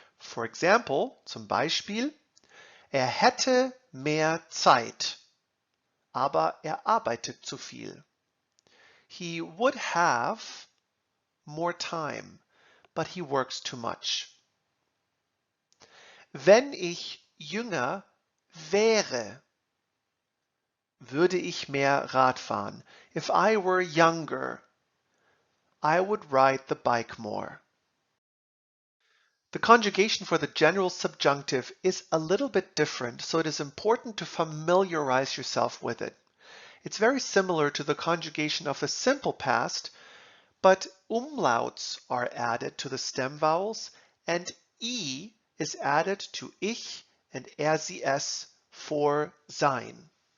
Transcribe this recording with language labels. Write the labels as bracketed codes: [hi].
[en] For example, [de] zum Beispiel, hätte mehr Zeit, aber arbeitet zu viel. [en] He would have more time, but he works too much. [de] Wenn ich jünger wäre, würde ich mehr Rad fahren. [en] If I were younger, I would ride the bike more. The conjugation for the general subjunctive is a little bit different, so it is important to familiarize yourself with it. It's very similar to the conjugation of the simple past, but umlauts are added to the stem vowels, and I is added to ich and sie es for sein.